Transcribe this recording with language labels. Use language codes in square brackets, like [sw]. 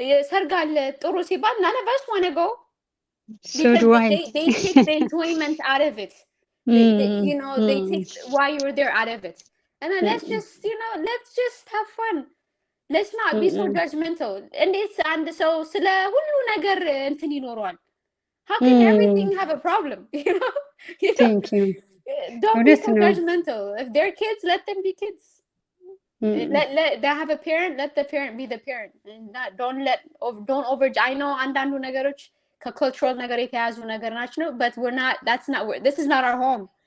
[am] ሰርጋለ ጥሩ ሲባል [en] none of us want to go. So do I. They take the enjoyment out of it. You know, they take why you're there out of it. And then let's just have fun. Let's not be so judgmental. And it's so [am] ስለ ሁሉ ነገር እንትን ይኖራል. [en] How can everything have a problem? You know? Thank you. Don't be so judgmental. If they're kids, let them be kids. Let they have a parent, let the parent be the parent. And don't over I know [am] አንዳንዱ ነገሮች ከcultural ነገር የተያዙ ነገር ናቸው [en] but this is not our home.